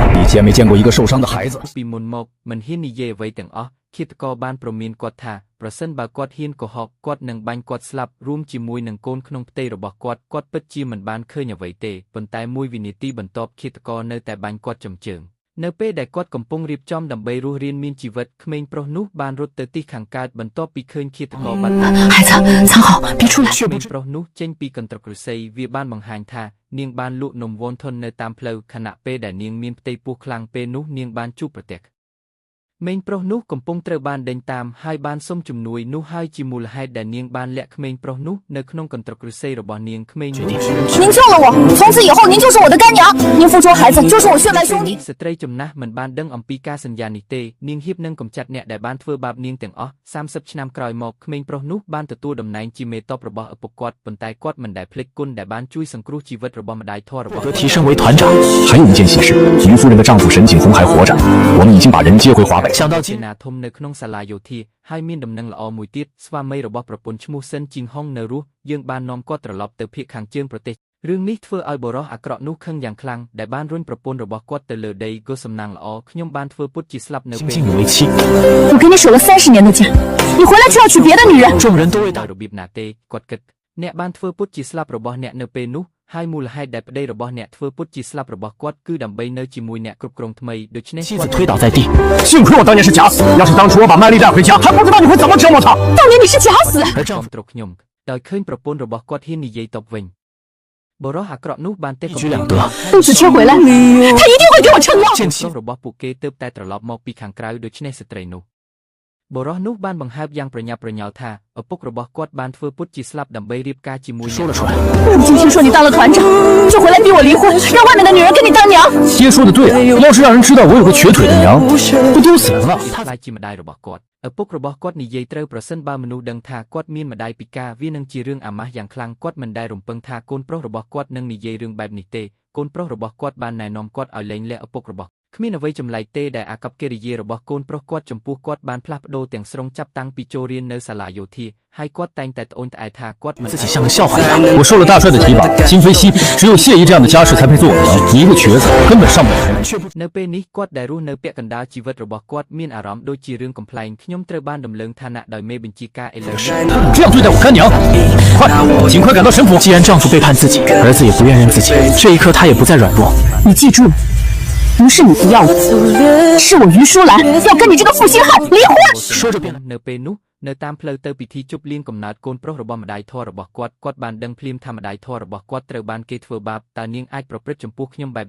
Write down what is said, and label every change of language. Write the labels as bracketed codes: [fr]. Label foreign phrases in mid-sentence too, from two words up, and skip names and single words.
[zh] 见没见过一个受伤的孩子？ [km] ពីមុនមកមិនហ៊ាននិយាយអ្វីទាំងអស់ឃាតករបានប្រមានគាត់ថាប្រសិនបើគាត់ហ៊ានកុហកគាត់នឹងបាញ់គាត់ស្លាប់រួមជាមួយនឹងកូនក្នុងផ្ទៃរបស់គាត់ពិតជាមិនបានឃើញអ្វីទេប៉ុន្តែមួយវិនាទីបន្ទាប់ឃាតករនៅតែបាញ់គាត់ចំជើងនៅពេលដែលគាត់កំពុងរៀបចំដើម្បីរស់រានមានជីវិតក្មេងប្រុសនោះបានរត់ទៅទីខាងកើតបន្ទាប់ពីឃើញឃាតករបាត់ [zh] 孩子藏好别出来 [km] ក្មេងប្រុសនោះចេញពីកន្ត្រកឫស្សីវាបានបង្ហាញថានាងបានលក់នំវ៉នធននៅតាមផ្លូវខណៈពេលដែលនាងមានផ្ទៃពោះខ្លាំងពេលនោះនាងបានជួបប្រទះមេងប្រុសនោះកំពុងត្រូវបានដេញតាមហើយបានសុំជំនួយនោះហើយជាមូលហេតុដែលនាងបានលាក់ក្មេងប្រុសនោះនៅក្នុងកន្ត្រកឫស្សីរបស់នាងក្មេងនោះ [zh] 您救了我从此以后您就是我的干娘您付出孩子就是我血脉兄弟 [km] ស្ត្រីចំណាស់មិនបានដឹងអំពីការសន្យានេះទេនាងហៀបនឹងកំចាត់អ្នកដែលបានធ្វើបាបនាងទាំងអស់30ឆ្នាំក្រោយមកក្មេងប្រុសនោះបានទទួលតំណែងជាមេតបរបស់ឪពុកគាត់ប៉ុន្តែគាត់មិនដែលភ្លេចគុណដែលបានជួយសង្គ្រោះជីវិតរបស់ម្ដាយធម៌របស់ [zh] 提升为团长。还有一件喜事，于夫人的丈夫沈景洪还活着，我们已经把人接回华北。想到 [km] ជាណាធំនៅក្នុងសាលាយោធាហើយមានដំណឹងល្អមួយទៀតស្វាមីរបស់ប្រពន្ធឈ្មោះសិនជីងហុងនៅរស់យើងបាននាំគាត់ត្រឡប់ទៅភូមិខាងជើងប្រទេសរឿងនេះធ្វើឲ្យបរិះអាក្រក់នោះខឹងយ៉ាងខ្លាំងដែលបានរុញប្រពន្ធរបស់គាត់ទៅលើដីក៏សំណាងល្អខ្ញុំបានធ្វើពុតជាស្លាប់នៅពេល [zh] 我给你守了30年的家你回来就要娶别的女人众人都为 [km] ដោយរបៀបណាទេគាត់គិតអ្នកបានធ្វើពុតជាស្លាប់របស់អ្នកនៅពេលនោះហើយមូលហេតុដែលប្តីរបស់អ្នកធ្វើពុតជាស្លាប់របស់គាត់គឺដើម្បីនៅជាមួយអ្នកគ្រប់គ្រងថ្មីដូច្នេះ [zh] 妻子推倒在地幸亏我当年是假死要是当初我把麦丽带回家还不知道你会怎么折磨她当年你是假死而丈夫 [km] ត្រខ្ញុំដោយឃើញប្រពន្ធរបស់គាត់ហ៊ាននិយាយតបវិញបរិះអាក្រក់នោះបានទេកំពុង [zh] 肚子切回来他一定会给我撑腰 [km] របស់ពួកគេទើបតែត្រឡប់មកពីខាងក្រៅដូច្នេះស្ត្រីនោះបរិះនោះបានបង្ហើបយ៉ាងប្រញាប់ប្រញាល់ថាឪពុករបស់គាត់បានធ្វើពុតជាស្លាប់ដើម្បីរៀបការជាមួយ [zh] 说了出来你今天说你当了团长就回来逼我离婚让外面的女人跟你当娘爹说的对啊要是让人知道我有个瘸腿的娘不丢死人了 [km] ខ្លាចជាម្ដាយរបស់គាត់ឪពុករបស់គាត់និយាយត្រូវប្រសិនបើមនុស្សដឹងថាគាត់មានម្ដាយពិការវានឹងជារឿងអាម៉ាស់យ៉ាងខ្លាំងគាត់មិនដែលរំពឹងថាកូនប្រុសរបស់គាត់នឹងនិយាយរឿងបែបនេះទេកូនប្រុសរបស់គាត់បានណែនាំគាត់ឲ្យលែងលាក់ឪពុករបស់គ្មានអ្វីចម្លែកទេដែលអាកប្បកិរិយារបស់កូនប្រុសគាត់ចំពោះគាត់បានផ្លាស់ប្ដូរទាំងស្រុងចាប់តាំងពីចូលរៀននៅសាលាយោធាហើយគាត់តែងតែត្អូញត្អែថាគាត់មិន [zh] 自己像个笑话一样我受了大帅的提拔今非昔比只有谢姨这样的家世才配做我娘你一个瘸子根本上不了台却不 [km] នៅពេលនេះគាត់ដែលរស់នៅពាក់កណ្ដាលជីវិតរបស់គាត់មានអារម្មណ៍ដូចជារឿងកំ pl ែងខ្ញុំត្រូវបានដំឡើងឋានៈដោយមេបញ្ជាការឥឡូវ [zh] 这样对待我干娘快尽快赶到神府既然丈夫背叛自己儿子也不愿认自己这一刻他也不再软弱你记住不是你不要我是我于淑兰要跟你这个负心汉离婚说着边 [km] នៅពេលនោះនៅតាមផ្លូវទៅពិធីជប់លៀងកំណើតកូនប្រុសរបស់ម្ដាយធម៌របស់គាត់បានដឹងភ្លាមថាម្ដាយធម៌របស់គាត់ត្រូវបានគេធ្វើបាបតើនាងអាចប្រព្រឹត្តចំពោះខ្ញុំបែប